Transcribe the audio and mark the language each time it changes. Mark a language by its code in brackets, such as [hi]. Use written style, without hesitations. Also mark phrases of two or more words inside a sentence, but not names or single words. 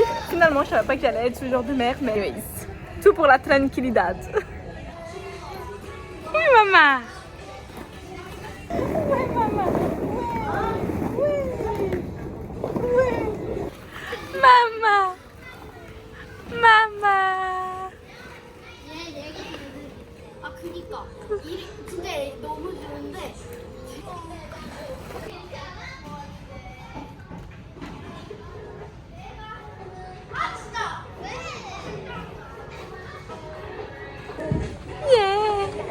[fr] Finalement, je ne savais pas que j'allais être ce genre de mère, mais anyways, tout pour la tranquillidad. Oui, maman. Oui, maman. Mamma! Mamma! [ko] 아 그니까 근데 너무 좋은데 아 진짜 [en] Yeah!